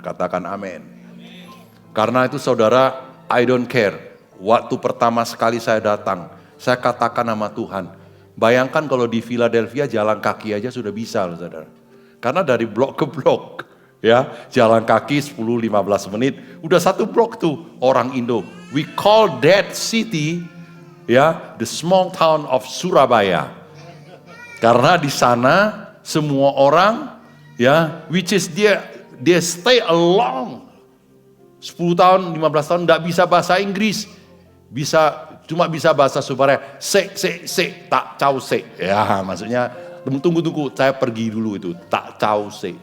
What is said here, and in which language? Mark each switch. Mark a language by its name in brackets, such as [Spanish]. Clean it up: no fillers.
[Indonesian] Katakan amin. Karena itu saudara, [English] I don't care. [Indonesian] Waktu pertama sekali saya datang, saya katakan sama Tuhan, bayangkan kalau di Philadelphia jalan kaki aja sudah bisa loh saudara. Karena dari blok ke blok, ya jalan kaki 10-15 menit, udah satu blok tuh orang Indo. [English] We call that city, ya, the small town of Surabaya. [Indonesian] Karena di sana semua orang, ya, [English] which is [Indonesian] dia stay along 10 tahun, 15 tahun nggak bisa bahasa Inggris. Cuma bisa bahasa Subara, [Javanese] tak cau se. [Indonesian] Ya, maksudnya tunggu, saya pergi dulu itu, [Javanese] tak cau se.